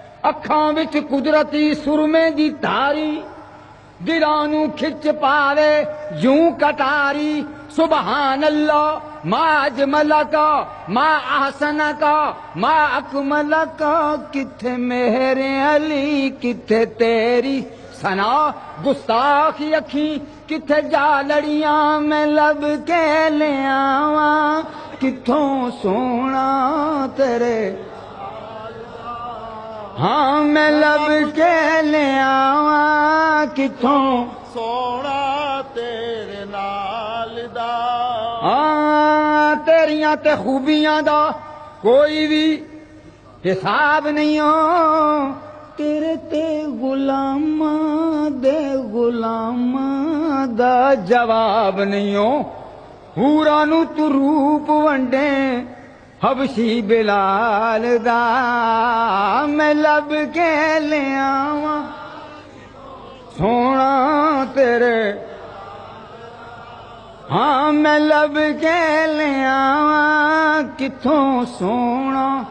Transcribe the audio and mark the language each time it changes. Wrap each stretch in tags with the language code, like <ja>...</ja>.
<pa>اکھاں وچ قدرتی سرمے دی تاری دلاں نوں کھچ پاوے یوں کٹاری.</pa> <ar>سبحان اللہ ما اجمل کا ما احسن کا ما اکمل کا.</ar> <pa>کتھے مہر علی کتھے تیری ثنا گستاخی اکھیں کتھے جا لڑیاں. میں لب کے لے آواں کتھوں سونا تیرے. ہاں میں لب کے لے آواں کتھوں سونا تیرے نال دا. ہاں تیریاں تے خوبیاں دا کوئی بھی حساب نہیں ہو. تیرے تے غلاماں دے غلاماں دا جواب نہیں ہو. حوراں نوں تو روپ ونڈے حبشی بلال دا. میں لب کے لے آواں سونا تیرے. ہاں میں لب کے لے آواں کتھوں سونا.</pa>